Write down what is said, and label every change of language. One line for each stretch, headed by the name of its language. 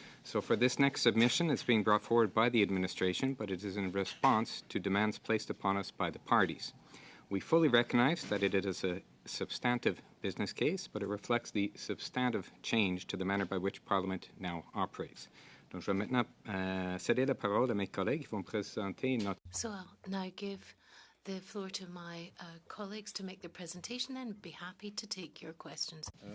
English: So for this next submission, it's being brought forward by the administration, but it is in response to demands placed upon us by the parties. We fully recognize that it is a substantive business case, but it reflects the substantive change to the manner by which Parliament now operates.
French: Donc, je vais maintenant céder la parole à mes collègues qui vont présenter notre...
English: So I'll now give the floor to my colleagues to make their presentation and be happy to take your questions.